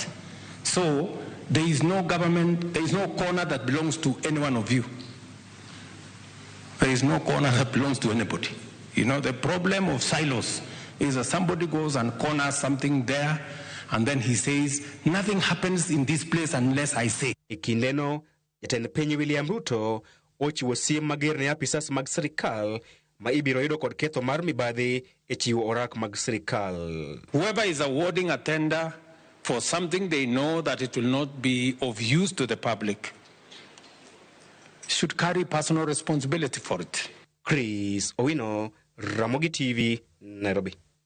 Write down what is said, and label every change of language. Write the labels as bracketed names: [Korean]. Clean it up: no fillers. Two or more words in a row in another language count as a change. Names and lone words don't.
[English] So there is no government, there is no corner that belongs to any one of you. There is no corner that belongs to anybody. You know, the problem of silos is that somebody goes and corners something there, and then he says, nothing happens in this place unless I say. [Luo (Kenya and Tanzania)] Ikindeno, jatend piny William Ruto, ochiwo siem mager ne apisas mag sirikal ma ibiro yudo kod ketho mar mibadhi e chiwo orak mag sirikal. [English] Whoever is awarding a tender for something they know that it will not be of use to the public should carry personal responsibility for it. Chris Owino, Ramogi TV, Nairobi.